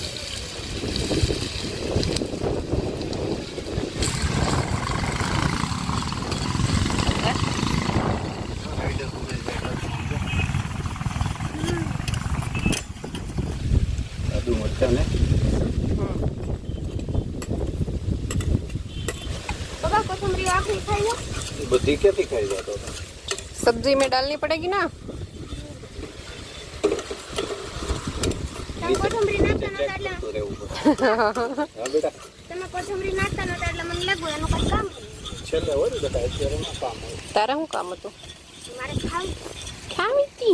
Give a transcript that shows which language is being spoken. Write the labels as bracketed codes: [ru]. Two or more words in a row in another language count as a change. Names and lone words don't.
[gu] આદુ મરચા ને પપ્પા કોથમરી આખિરી ખાઈ લો બધી ક્યાંથી ખાઈ જતો [hi] सब्जी में डालनी पड़ेगी ना [gu] તમે કોથમરી નાખતા નતા એટલે હા બેટા તમે કોથમરી નાખતા નતા એટલે મને લાગ્યું એનું કઈ કામ છેલ્લે હોય ને બેટા અત્યારે ના કામ હોય તારે શું કામ હતું મારે ખાવું ખાવી હતી